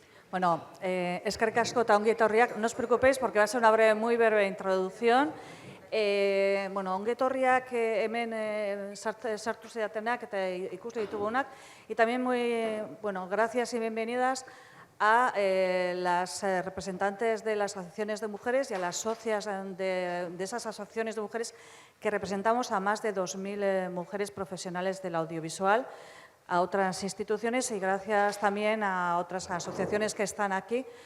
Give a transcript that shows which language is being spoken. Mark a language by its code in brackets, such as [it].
[eu] Bueno, eskerrik asko eta ongi etorriak. [es] No os preocupéis porque va a ser una muy breve introducción. [eu] Bueno, ongi etorriak hemen sartu zeatenak eta ikuste ditugunak. [es] Y también bueno, gracias y bienvenidas a las representantes de las asociaciones de mujeres y a las socias de esas asociaciones de mujeres que representamos a más de 2.000 mujeres profesionales del audiovisual, a otras instituciones y gracias también a otras asociaciones que están aquí.